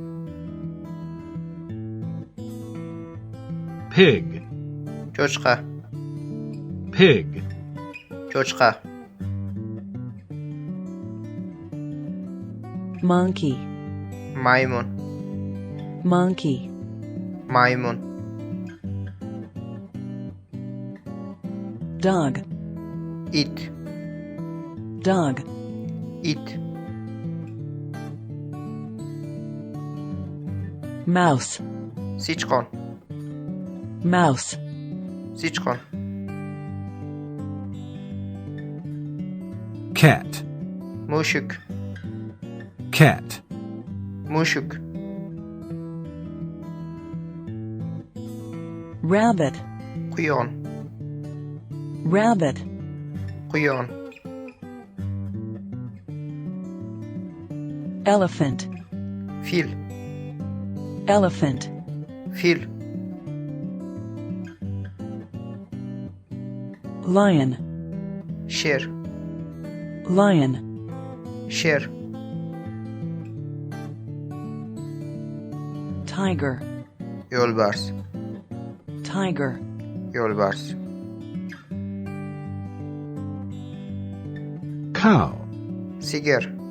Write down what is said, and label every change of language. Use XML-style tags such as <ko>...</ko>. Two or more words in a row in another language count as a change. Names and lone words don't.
<en>pig,</en> <uz>cho'chqa,</uz> <en>pig,</en> <uz>cho'chqa,</uz> <en>monkey,</en> <uz>maymun,</uz> <en>monkey,</en> <uz>maymun,</uz> <en>dog,</en> <uz>it,</uz> <en>dog,</en> <uz>it,</uz> <en>mouse,</en> <uz>sichqon,</uz> <en>mouse,</en> <uz>sichqon,</uz> <en>cat,</en> <uz>mushuk,</uz> <en>cat,</en> <uz>mushuk,</uz> <en>rabbit,</en> <uz>quyon,</uz> <en>rabbit,</en> <uz>quyon,</uz> <en>elephant,</en> <uz>fil,</uz> <en>elephant,</en> <uz>fil,</uz> <en>lion,</en> <uz>sher,</uz> <en>lion,</en> <uz>sher,</uz> <en>tiger,</en> <uz>yo'lbars,</uz> <en>tiger,</en> <uz>yo'lbars,</uz> <en>cow,</en> <uz>sigir,</uz>